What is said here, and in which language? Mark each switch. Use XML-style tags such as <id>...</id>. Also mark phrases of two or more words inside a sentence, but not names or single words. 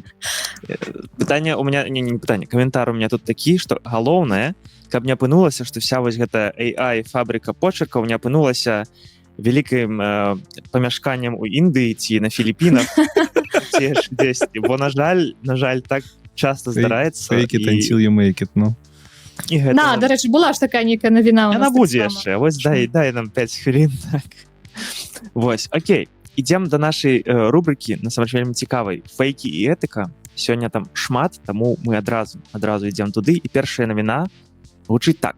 <be>Пытанне</be> <ru>у меня,</ru> <be>не пытанне, каментар</be> <ru>у меня</ru> <be>тут такі, што галоўнае, каб не апынулася, што вся вось гэта AI фабрика почеркаў не апынулася вялікім памяшканнем у Індыі ці на Філіпінах ці дзесьці, бо на жаль так часто здараецца.</be> <en>Fake it until you make it,</en> <be>ну. На, дарэчы, была ж такая нейкая навіна. Яна будзе яшчэ, вось дай нам 5 хвілін. Вось, окей, ідзем да нашай рубрыкі, насамрэч вельмі цікавай, фейкі і этыка. Сёння там шмат, таму мы адразу ідзем туды, і першая навіна гучыць так.</be>